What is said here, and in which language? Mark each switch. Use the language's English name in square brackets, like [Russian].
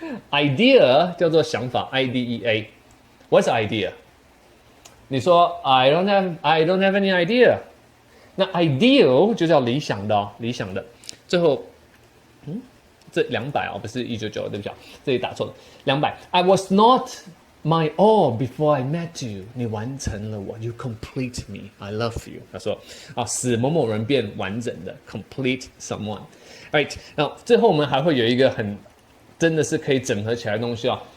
[Chinese] Idea 叫做想法 ，IDEA。 [English] What's idea？你說 I don't have any idea。 [Chinese] 那 ideal 就叫理想的，理想的。最後，這200不是199，對不起，這裡打錯了。 [English] 200。 I was not my all before I met you，你完成了我，You complete me， I love you。 [Chinese] 他說使某某人變完整的 ， complete someone。 Right， 那最後我們還會有一個真的是可以整合起來的東西啊。